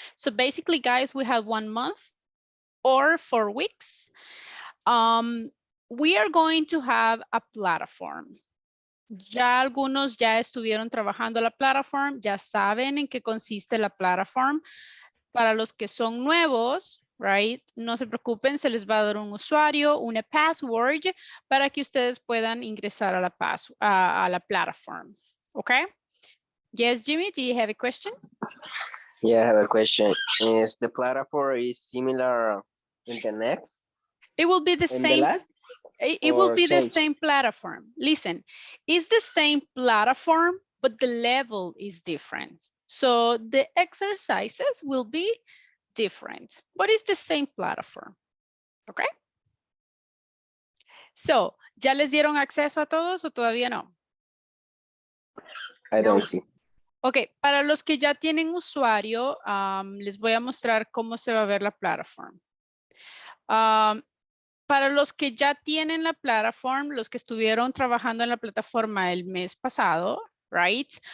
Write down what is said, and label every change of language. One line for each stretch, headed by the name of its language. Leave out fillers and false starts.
English: So basically, guys, we have 1 month or 4 weeks. We are going to have a platform.
Spanish: Ya algunos ya estuvieron trabajando la plataforma, ya saben en qué consiste la plataforma. Para los que son nuevos, right, no se preocupen, se les va a dar un usuario, una password para que ustedes puedan ingresar a la plataforma.
English: Okay? Yes, Jimmy, do you have a question? Yeah, I have a question. Is the platform is similar in the next? It will be the In the same. last? It will Or be the change? same platform. Listen, it's the same platform, but the level is different. So the exercises will be different, but it's the same platform. Okay?
Spanish: So, ¿ya les dieron acceso a todos o todavía no?
English: I don't see.
Spanish: Ok, para los que ya tienen usuario, les voy a mostrar cómo se va a ver la plataforma. Para los que ya tienen la plataforma, los que estuvieron trabajando en la plataforma el mes pasado, right?